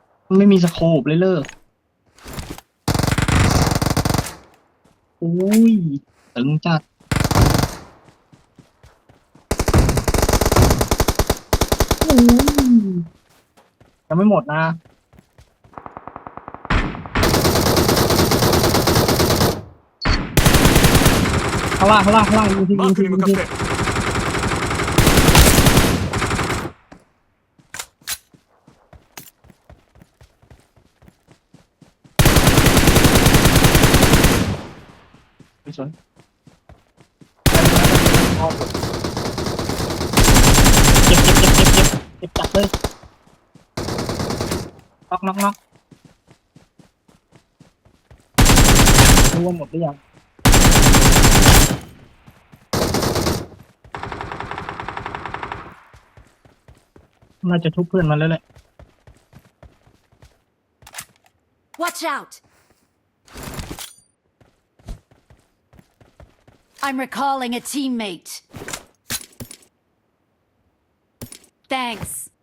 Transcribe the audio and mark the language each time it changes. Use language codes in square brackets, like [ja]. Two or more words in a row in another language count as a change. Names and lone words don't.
[th] ไม่มีสโคปเลยเลิกอุ้ยตึงจัดอุ้ยยังไม่หมดนะข้างล่างยิงที [ja] マークに向かって [th] ไม่สนเจ็บจัดเลย น็อกรู้ว่าหมดหรือยังน่าจะทุบเพื่อนมันแล้วแหละ [en] Watch out! I'm recalling a teammate. Thanks.